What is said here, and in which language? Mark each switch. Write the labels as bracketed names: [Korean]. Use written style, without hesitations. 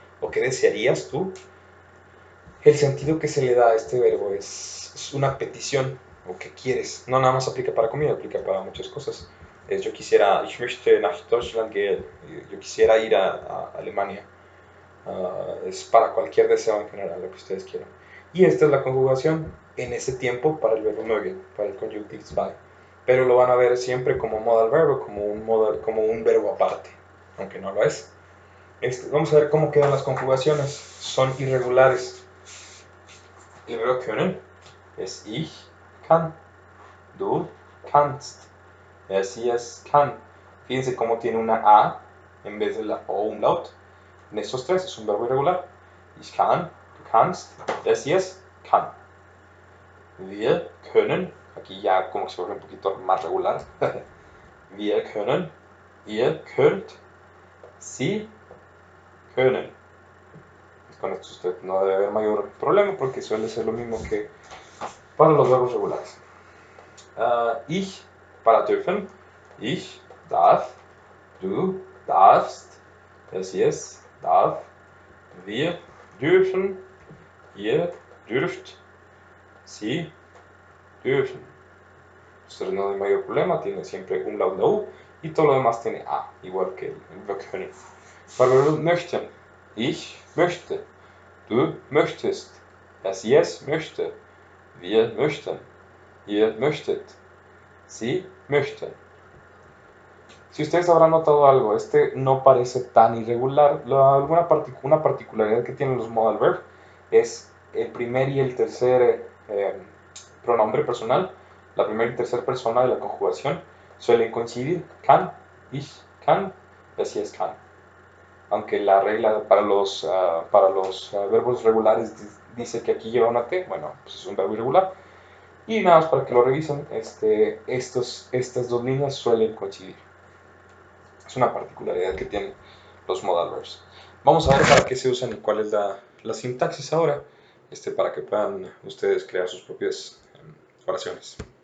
[Spanish] ¿O qué desearías tú? El sentido que se le da a este verbo es una petición o que quieres. No nada más aplica para comida, aplica para muchas cosas. Yo quisiera, [German] ich möchte nach Deutschland gehen. [Spanish] Yo quisiera ir a Alemania. Es para cualquier deseo en general, lo que ustedes quieran. Y esta es la conjugación en ese tiempo para el verbo mögen, para el conjunctive 2. Pero lo van a ver siempre como modal verbo, como un verbo aparte, aunque no lo es. Vamos a ver cómo quedan las conjugaciones. Son irregulares. El verbo können es [German] ich kann, du kannst, sie es kann. [Spanish] Fíjense cómo tiene una A en vez de la O umlaut. en estos tres es un verbo irregular. [German] Ich kann, du kannst, es, kann. Wir können, [Spanish] aquí ya como se vuelve un poquito más regular. [German] Wir können, ihr könnt, sie können. [Spanish] Con esto usted no debe haber mayor problema porque suele ser lo mismo que para los verbos regulares. [German] Ich [Spanish] para [German] dürfen, ich darf, du darfst, es darf, wir dürfen, ihr dürft, sie dürfen. [Spanish] Entonces no hay mayor problema, tiene siempre umlaut la U y todo lo demás tiene A, igual que el verbo können. Para el verbo [German] möchten, ich möchte, du möchtest, es möchte, wir möchten, ihr möchtet, sie möchten. [Spanish] Si ustedes habrán notado algo, este no parece tan irregular. Una particularidad que tienen los modal verb es el primer y el tercer pronombre personal, la primera y tercera persona de la conjugación suelen coincidir. [German] Kann, ich kann, [Spanish] así [German] es kann. [Spanish] Aunque la regla para los verbos regulares dice que aquí lleva una T, bueno, pues es un verbo irregular. Y nada más para que lo revisen, estas dos líneas suelen coincidir. Es una particularidad que tienen los modal verbs. Vamos a ver para qué se usan y cuál es la sintaxis ahora, para que puedan ustedes crear sus propias oraciones.